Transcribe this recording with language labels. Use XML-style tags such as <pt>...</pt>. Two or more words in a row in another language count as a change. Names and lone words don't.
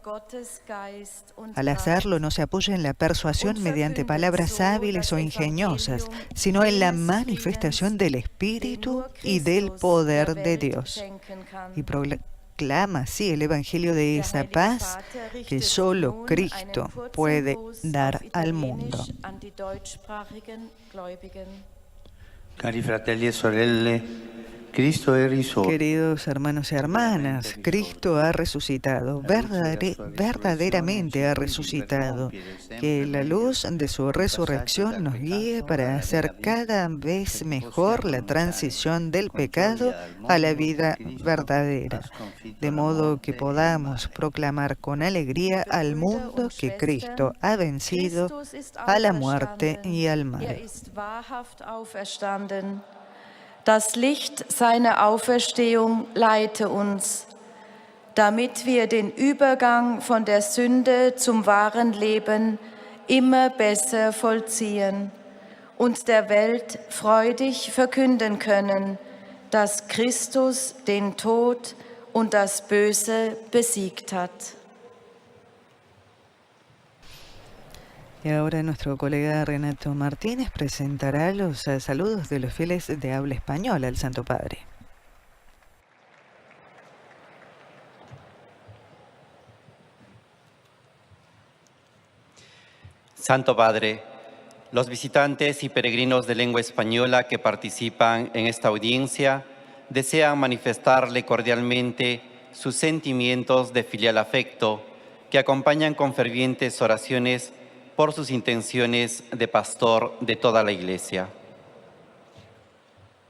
<es>Al hacerlo no se apoya en la persuasión mediante palabras hábiles o ingeniosas, sino en la manifestación del Espíritu y del poder de Dios. Y proclama así el Evangelio de esa paz que solo Cristo puede dar al mundo.</es> <it>Cari fratelli e sorelle, Cristo è risorto.</it> <es>Queridos hermanos y hermanas, Cristo ha resucitado, verdaderamente ha resucitado. Que la luz de su resurrección nos guíe para hacer cada vez mejor la transición del pecado a la vida verdadera, de modo que podamos proclamar con alegría al mundo que Cristo ha vencido a la muerte y al mal.</es> <de>Das Licht seiner Auferstehung leite uns, damit wir den Übergang von der Sünde zum wahren Leben immer besser vollziehen und der Welt freudig verkünden können, dass Christus den Tod und das Böse besiegt hat.</de> <es>Y ahora nuestro colega Renato Martínez presentará los saludos de los fieles de habla española al Santo Padre. Santo Padre, los visitantes y peregrinos de lengua española que participan en esta audiencia desean manifestarle cordialmente sus sentimientos de filial afecto que acompañan con fervientes oraciones por sus intenciones de pastor de toda la Iglesia.</es>